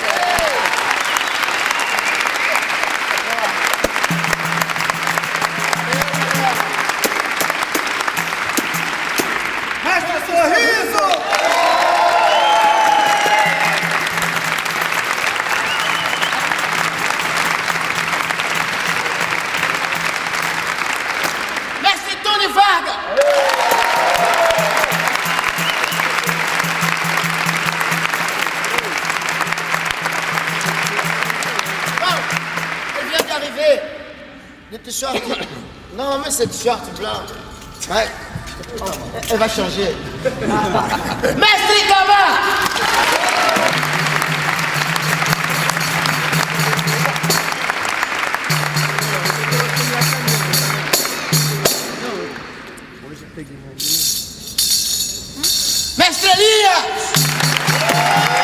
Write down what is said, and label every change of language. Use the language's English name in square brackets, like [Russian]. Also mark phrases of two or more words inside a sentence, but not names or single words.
[Portuguese] Mestre Sorriso! Mestre Tony Varga! [French] Bon, elle vient d'arriver. Le t-shirt. Non, mais c'est t-shirt blanc. Ouais. Oh, elle va changer. [Portuguese] Mestre Gama! Mestre Elias!